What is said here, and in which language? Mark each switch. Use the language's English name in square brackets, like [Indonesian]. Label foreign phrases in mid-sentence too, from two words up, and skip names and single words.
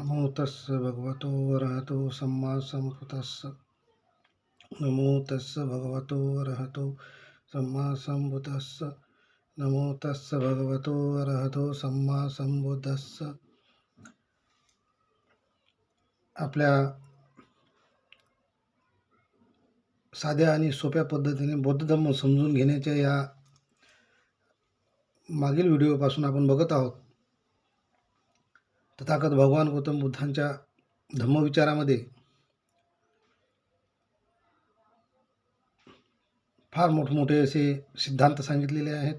[Pali] तस्स भगवतो अरहतो सम्मा संबुद्तस्स। नमो तस्स भगवतो अरहतो सम्मा संबुद्तस्स। नमो तस्स भगवतो अरहतो सम्मा संबुद्तस्स। [Marathi] आपल्या साध्या आणि सोप्या पद्धतीने बौद्ध धर्म समजून घेण्याच्या या मागील व्हिडिओपासून आपण बघत आहोत. तथागत भगवान गौतम बुद्धांच्या धम्मविचारामध्ये फार मोठमोठे असे सिद्धांत सांगितलेले आहेत.